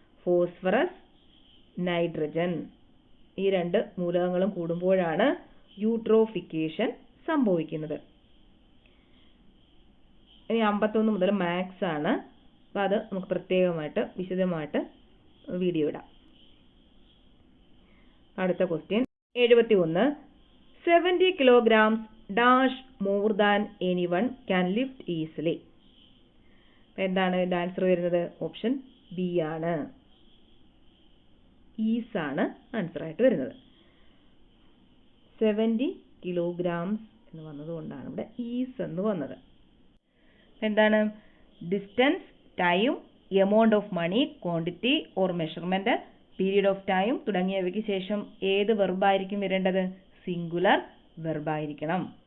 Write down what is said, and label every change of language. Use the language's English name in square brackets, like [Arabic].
[Malayalam] Phosphorus, nitrogen. ഈ 2 മൂലകങ്ങളും കൂടുമ്പോഴാണ് eutrophication സംഭവിക്കുന്നത്. ഇനി 51 മുതൽ മാത്സ് ആണ്. അപ്പോൾ അത് നമുക്ക് പ്രത്യേകമായിട്ട് വിശദമായിട്ട് വീഡിയോ ഇടാം. അടുത്ത question [English] 71 70 kilograms dash more than anyone can lift easily. [Malayalam] എന്താണ് ഇതിന്റെ ആൻസർ വരുന്നത്? ഓപ്ഷൻ ബി ആണ്, ഈസ് ആണ് ആൻസർ ആയിട്ട് വരുന്നത്. 70 kilograms എന്ന് വന്നതുകൊണ്ടാണ് ഇവിടെ ഈസ് എന്ന് വന്നത്. എന്താണ്? Distance, time, amount of money, quantity or measurement, period of time തുടങ്ങിയവയ്ക്ക് ശേഷം ഏത് വെർബായിരിക്കും വരേണ്ടത്? സിംഗുലർ വെർബായിരിക്കണം.